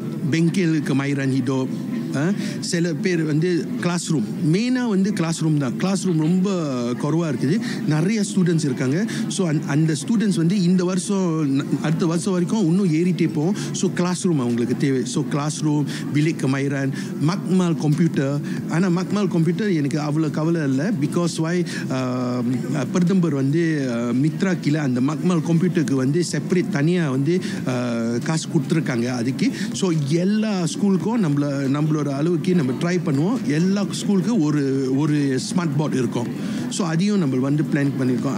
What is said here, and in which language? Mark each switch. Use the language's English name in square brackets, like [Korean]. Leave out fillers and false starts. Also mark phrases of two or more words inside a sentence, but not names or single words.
[Malay] Bengkel Kemahiran Hidup, [Tamil] சில பேர் வந்து [English] class room [Tamil] மெயினாக வந்து [English] class room [Tamil] தான். [English] class room [Tamil] ரொம்ப குறைவாக இருக்குது. நிறைய ஸ்டூடெண்ட்ஸ் இருக்காங்க. ஸோ அந்த ஸ்டூடெண்ட்ஸ் வந்து இந்த வருஷம் அடுத்த வருஷம் வரைக்கும் இன்னும் ஏறிட்டே போகும். ஸோ [English] class room [Tamil] அவங்களுக்கு தேவை. ஸோ [English] class room, [Malay] bilik kemahiran, makmal komputer. [Tamil] ஆனால் [Malay] makmal komputer [Tamil] எனக்கு அவ்வளோ கவலை இல்லை. [English] because why [Tamil] பிரதமர் வந்து மித்ரா கீழே அந்த makmal கம்ப்யூட்டருக்கு வந்து செப்பரேட் தனியாக வந்து காசு கொடுத்துருக்காங்க அதுக்கு. ஸோ எல்லா ஸ்கூலுக்கும் நம்மளோட அளவுக்கு நம்ம ட்ரை பண்ணுவோம். எல்லா ஸ்கூலுக்கும் ஒரு [English] smart board [Tamil] இருக்கும். ஸோ அதையும் நம்ம வந்து பிளான் பண்ணியிருக்கோம்.